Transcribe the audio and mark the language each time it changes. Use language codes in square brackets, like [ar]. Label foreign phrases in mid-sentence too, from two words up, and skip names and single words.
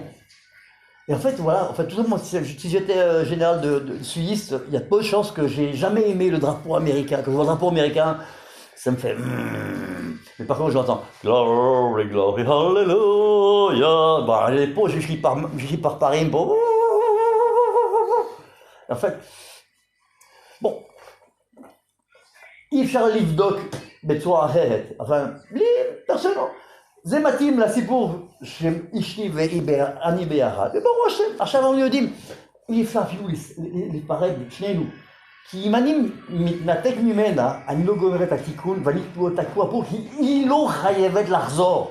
[fr] Et en fait, voilà, tout simplement, si j'étais général de sudiste, il y a peu de chances que j'ai jamais aimé le drapeau américain. Quand je vois le drapeau américain, ça me fait... Mais par contre, j'entends « [en] Glory, glory, hallelujah ». [fr] Bah, les pauvres, je crie par Paris. En fait, bon, [he] אי אפשר לבדוק בצורה אחרת, אבל בלי פרשנות. זה מתאים לסיפור שאשתי ואני ביחד, וברור עכשיו אנחנו יודעים, אי אפשר אפילו להיפרד שנינו, כי אם אני מתנתק ממנה, אני לא גומר את התיקון ואני תקוע פה, כי היא לא חייבת לחזור.